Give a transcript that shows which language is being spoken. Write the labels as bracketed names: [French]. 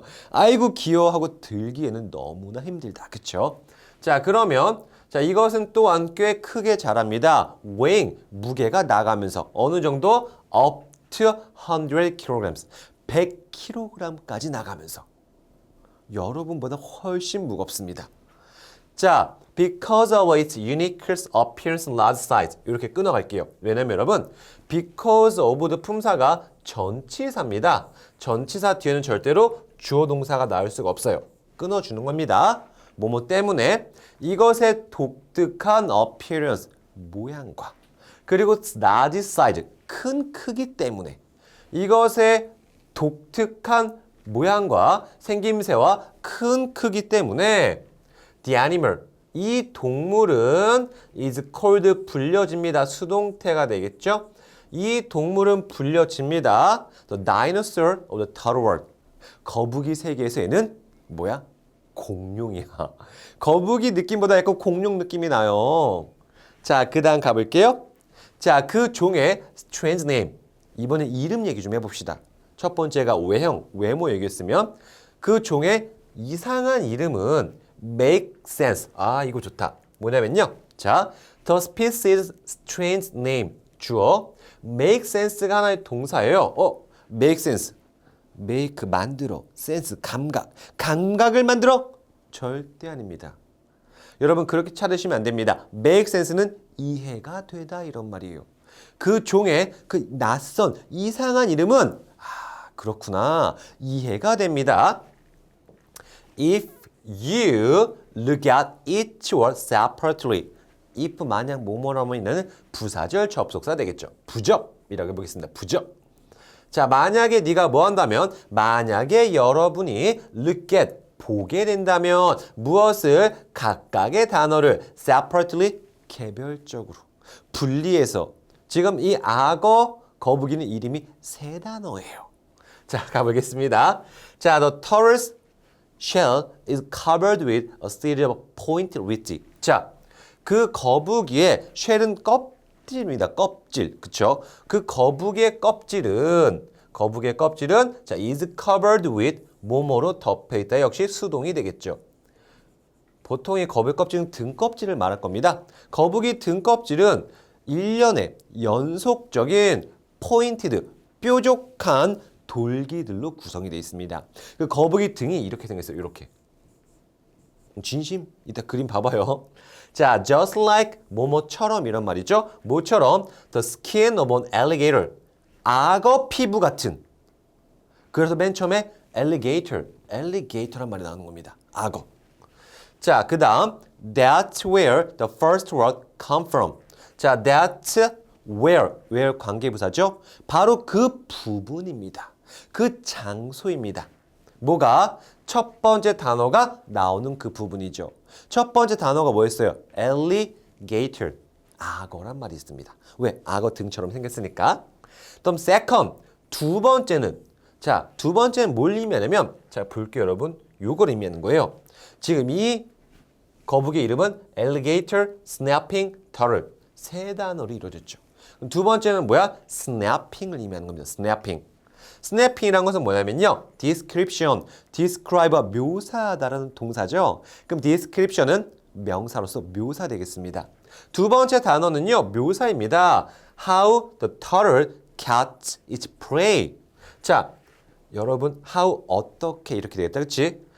[Korean] 아이고 귀여워하고 들기에는 너무나 힘들다. 그쵸? 자, 그러면 자, 이것은 또한 꽤 크게 자랍니다. weighing, 무게가 나가면서 어느 정도 [English] up to 100kg, [Korean] 100kg까지 나가면서 여러분보다 훨씬 무겁습니다. [English] 자, because of its unique appearance and large size [Korean] 이렇게 끊어갈게요. 왜냐면 여러분 [English] because of the [Korean] 품사가 전치사입니다. 전치사 뒤에는 절대로 주어 동사가 나올 수가 없어요. 끊어주는 겁니다. 뭐뭐 때문에 이것의 독특한 appearance, 모양과 그리고 large size, 큰 크기 때문에 이것의 독특한 모양과 생김새와 큰 크기 때문에 the animal, 이 동물은 [English] is called, [Korean] 불려집니다. 수동태가 되겠죠? 이 동물은 불려집니다. [English] The dinosaur of the third world. [Korean] 거북이 세계에서는 뭐야? 공룡이야. 거북이 느낌보다 약간 공룡 느낌이 나요. 자, 그 다음 가볼게요. 자, 그 종의 [English] strange name. [Korean] 이번엔 이름 얘기 좀 해봅시다. 첫 번째가 외형, 외모 얘기했으면 그 종의 이상한 이름은 make sense. 이거 좋다. 뭐냐면요. 자, [English] the species strange name. [Korean] 주어. make sense가 하나의 동사예요. make sense. make, 만들어. sense, 감각. 감각을 만들어? 절대 아닙니다. 여러분 그렇게 찾으시면 안 됩니다. make sense는 이해가 되다 이런 말이에요. 그 종의 그 낯선 이상한 이름은 그렇구나. 이해가 됩니다. [English] If you look at each word separately. [Korean] if 만약 뭐뭐라고 있는 부사절 접속사 되겠죠. 부접이라고 해보겠습니다. 부접. 자, 만약에 네가 뭐 한다면 만약에 여러분이 look at 보게 된다면 무엇을 각각의 단어를 separately 개별적으로 분리해서 지금 이 악어 거북이는 이름이 세 단어예요. 자, 가보겠습니다. [English] 자, the tortoise shell is covered with a series of pointed ridges. [Korean] 자, 그 거북이의 쉘은 껍질입니다. 껍질. 그쵸? 그 거북이의 껍질은 자, [English] is covered with [Korean] 뭐뭐로 덮여있다. 역시 수동이 되겠죠. 보통의 거북이 껍질은 등껍질을 말할 겁니다. 거북이 등껍질은 일련의 연속적인 포인티드, 뾰족한 돌기들로 구성이 되어 있습니다. 그 거북이 등이 이렇게 생겼어요. 이렇게. 진심? 이따 그림 봐봐요. 자, [English] just like [Korean] 뭐뭐처럼 이런 말이죠. [English] 뭐처럼 the skin of an alligator. [Korean] 악어 피부 같은. 그래서 맨 처음에 alligator란 말이 나오는 겁니다. 악어. 자, 그 다음 [English] that's where the first word come from. [Korean] 자, [English] that's where [Korean] 관계부사죠. 바로 그 부분입니다. 그 장소입니다. 뭐가? 첫 번째 단어가 나오는 그 부분이죠. 첫 번째 단어가 뭐였어요? alligator. 악어란 말이 있습니다. 왜? 악어 등처럼 생겼으니까. 그럼 second, 두 번째는 뭘 의미하냐면 자, 볼게요, 여러분. 요걸 의미하는 거예요. 지금 이 거북이의 이름은 alligator snapping turtle. 세 단어로 이루어졌죠. 두 번째는 뭐야? snapping을 의미하는 겁니다. snapping. snapping이라는 것은 뭐냐면요. description, describe와 묘사하다라는 동사죠. 그럼 description은 명사로서 묘사 되겠습니다. 두 번째 단어는요. 묘사입니다. [English] How the turtle catches its prey. [Korean] 자, 여러분 how 어떻게 이렇게 되겠다. 그렇지?